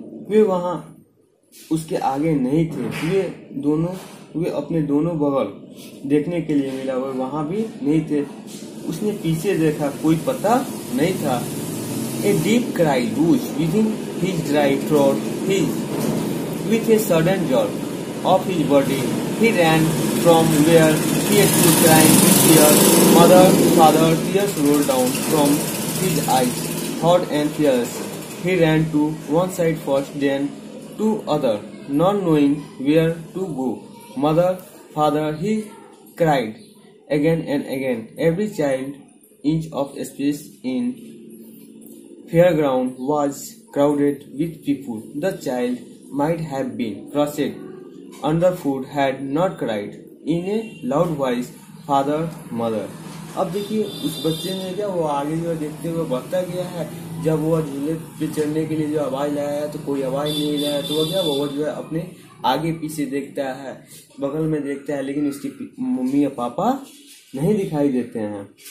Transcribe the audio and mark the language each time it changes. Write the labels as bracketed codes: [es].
[hi] वे वहां उसके आगे नहीं थे। वे अपने दोनों बगल देखने के लिए मिला, वे वहां भी नहीं थे। उसने पीछे देखा, कोई पता नहीं था। [en] A deep cry rose within his dry throat. With a sudden jerk of his body, he ran from where he had stood crying in fear. Mother, father, tears rolled down from his eyes, hot and fierce. He ran to one side first, then to other, not knowing where to go. Mother, father, he cried again and again. Every inch of space in fairground was crowded with people. The child might have been crushed underfoot had not cried in a loud voice, father, mother. [hi] अब देखिए उस बच्चे ने क्या, वो आगे जो देखते हुए बढ़ता गया है। जब वो झूले पे चढ़ने के लिए जो आवाज लाया है तो कोई आवाज नहीं लाया, तो वो क्या, वो जो है अपने आगे पीछे देखता है, बगल में देखता है, लेकिन उसकी मम्मी या पापा नहीं दिखाई देते हैं।